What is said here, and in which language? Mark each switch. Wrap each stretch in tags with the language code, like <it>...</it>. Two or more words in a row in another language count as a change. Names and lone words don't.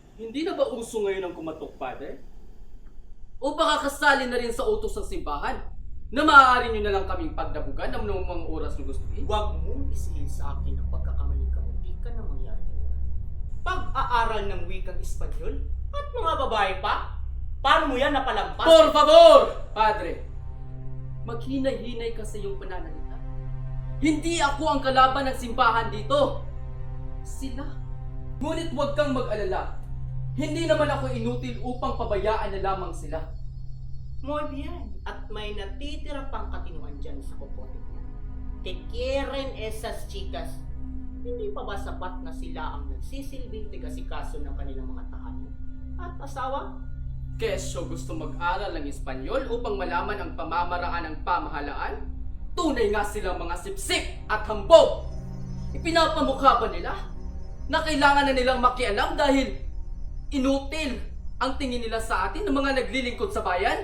<tl>Hindi na ba uso ngayon ang kumatok, Padre? O baka kasali na rin sa utos ng simbahan na maaari nyo na lang kaming pagdabugan ng mga oras na gustuhin? Huwag mong isihil sa akin ang pagkakamaling kamuntikan na mangyari ngayon. Pag-aaral ng wikang Espanyol at mga babae pa? Paano mo yan napalampas?</tl> <es>Por favor, Padre!</es> <tl>Maghinay-hinay ka sa iyong pananalita. Hindi ako ang kalaban ng simbahan dito. Sila. Ngunit huwag kang mag-alala. Hindi naman ako inutil upang pabayaan na lamang sila.</tl> <es>Muy bien.</es> <tl>At may natitira pang katinuan dyan sa kupote niya.</tl> <es>Que quieren esas chicas.</es> <tl>Hindi pa ba sapat na sila ang nagsisilbing tigasikaso ng kanilang mga tahanan at asawa? Kesyo gusto mag-aral ng Espanyol upang malaman ang pamamaraan ng pamahalaan? Tunay nga silang mga sipsip at hambog! Ipinapamukha ba nila na kailangan na nilang makialam dahil inutil ang tingin nila sa atin ng mga naglilingkod sa bayan?</tl>